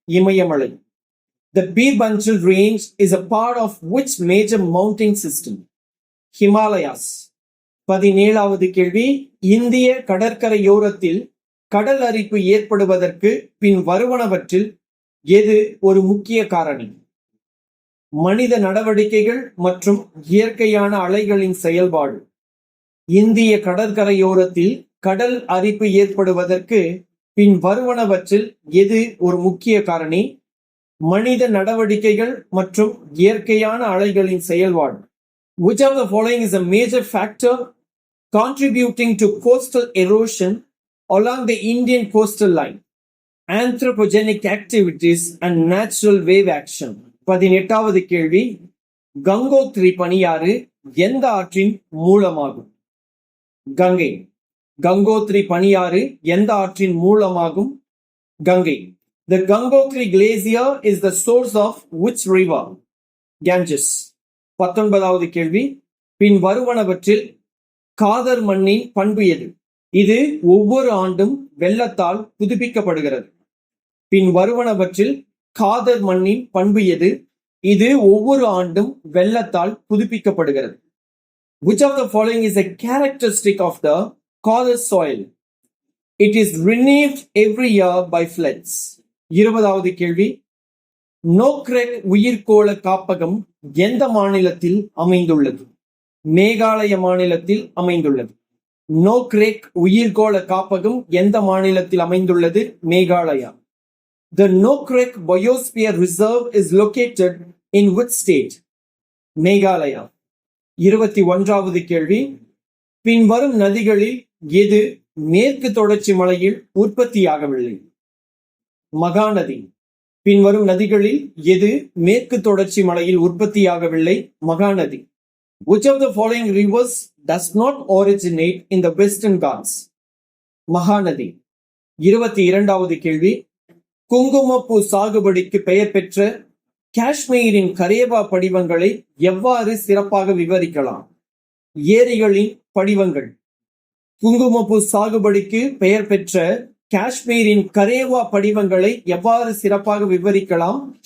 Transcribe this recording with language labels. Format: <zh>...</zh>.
<ta>இமயமலை.</ta> <en>The Beerbanchal range is a part of which major mountain system? Himalayas.</en> <ta>17வது கேள்வி, இந்திய கடற்கரையோரத்தில் கடல் அரிப்பு ஏற்படுவதற்கு பின் வருவனவற்றில் எது ஒரு முக்கிய காரணி? மனித நடவடிக்கைகள் மற்றும் இயற்கையான அலைகளின் செயல்பாடு. இந்திய கடற்கரையோரத்தில் கடல் அரிப்பு ஏற்படுவதற்கு பின் வருவனவற்றில் எது ஒரு முக்கிய காரணி? மனித நடவடிக்கைகள் மற்றும் இயற்கையான அலைகளின் செயல்பாடு.</ta> <en>Which of the following is a major factor contributing to coastal erosion along the Indian coastal line? Anthropogenic activities and natural wave action.</en> <ta>18வது கேள்வி, கங்கோத்ரி பனியாறு எந்த ஆற்றின் மூலமாகும்? கங்கை. கங்கோத்ரி பனியாறு எந்த ஆற்றின் மூலமாகும்? Ganga.</ta> <en>The Gangotri glacier is the source of which river? Ganges.</en> <ta>19வது கேள்வி, பின் வருவனவற்றில் காதர் மண்ணின் பண்பு எது? இது ஒவ்வொரு ஆண்டும் வெள்ளத்தால் புதுப்பிக்கப்படுகிறது. பின் வருவனவற்றில் காதர் மண்ணின் பண்பு எது? இது ஒவ்வொரு ஆண்டும் வெள்ளத்தால் புதுப்பிக்கப்படுகிறது.</ta> <en>Which of the following is a characteristic of the Khader soil? It is renewed every year by floods.</en> <ta>20வது கேள்வி, நோக்ரெக் உயிர்கோள காப்பகம் எந்த மாநிலத்தில் அமைந்துள்ளது? மேகாலய மாநிலத்தில் அமைந்துள்ளது. நோக்ரெக் உயிர்கோள காப்பகம் எந்த மாநிலத்தில் அமைந்துள்ளது? Meghalaya.</ta> <en>The Nokrek Biosphere Reserve is located in which state?</en> <ta>Meghalaya. 21வது கேள்வி, பின்வரும் நதிகளில் எது மேற்கு தொடர்ச்சி மலையில் உற்பத்தியாகவில்லை? மகாநதி. பின்வரும் நதிகளில் எது மேற்கு தொடர்ச்சி மலையில் உற்பத்தியாகவில்லை? Mahanadi.</ta> <en>Which of the following rivers does not originate in the Western Ghats?</en> <ta>Mahanadi. 22வது கேள்வி, குங்குமப்பூ சாகுபடிக்கு பெயர் பெற்ற காஷ்மீரின் கரேவா படிவங்களை எவ்வாறு சிறப்பாக விவரிக்கலாம்? ஏரிகளின் படிவங்கள். குங்குமப்பூ சாகுபடிக்கு பெயர் பெற்ற காஷ்மீரின் கரேவா படிவங்களை எவ்வாறு சிறப்பாக விவரிக்கலாம்?</ta>